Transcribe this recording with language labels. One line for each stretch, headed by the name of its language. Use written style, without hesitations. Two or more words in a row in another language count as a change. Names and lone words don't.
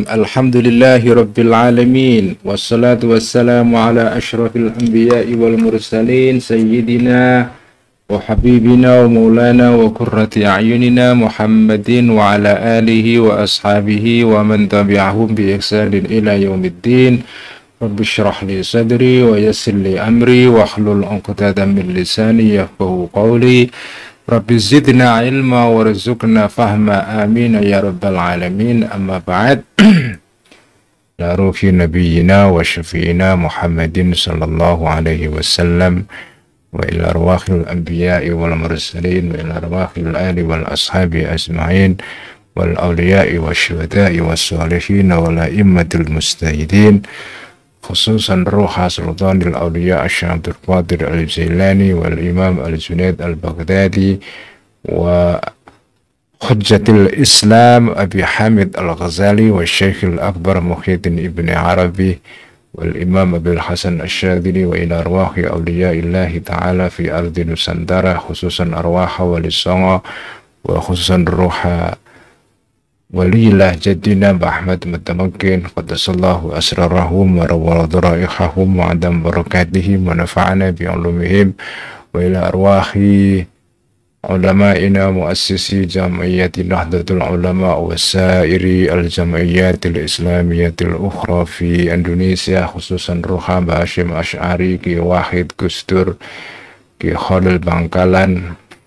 Arabic: الحمد لله رب العالمين. والصلاة والسلام على أشرف الأنبياء والمرسلين سيدنا وحبيبنا ومولانا وقرة أعيننا محمد وعلى آله وأصحابه ومن تبعهم بإحسان إلى يوم الدين. رب اشرح لي صدري ويسر لي أمري واحلل عقدة من لساني يفقهوا قولي. رب زدنا علما وارزقنا فهما, آمين يا رب العالمين. أما بعد. إلى روح نبينا وشفيعنا محمد صلى الله عليه وسلم وإلى أرواح الأنبياء والمرسلين وإلى أرواح الآل والأصحاب أجمعين والأولياء والشهداء والصالحين والأئمة المجتهدين، خصوصا روح سلطان الأولياء الشيخ عبد القادر الجيلاني والإمام الجنيد البغدادي وحجة الإسلام أبي حامد الغزالي والشيخ الأكبر محيي الدين ابن عربي والإمام أبي الحسن الشاذلي وإلى أرواح أولياء الله تعالى في أرض Nusantara, خصوصا أرواح wali songo وخصوصا روح ولي الله جدنا Ahmad Mutamakin قدس الله أسرارهم ونور ضرائحهم وأدام بركاتهم ونفعنا بعلومهم وإلى أرواح علمائنا مؤسسي جمعية Nahdlatul Ulama وسائر الجمعيات الإسلامية الأخرى في Indonesia, خصوصا روح Hashim Asy'ari, Ki Wahid Gusdur, Ki Khalil Bangkalan,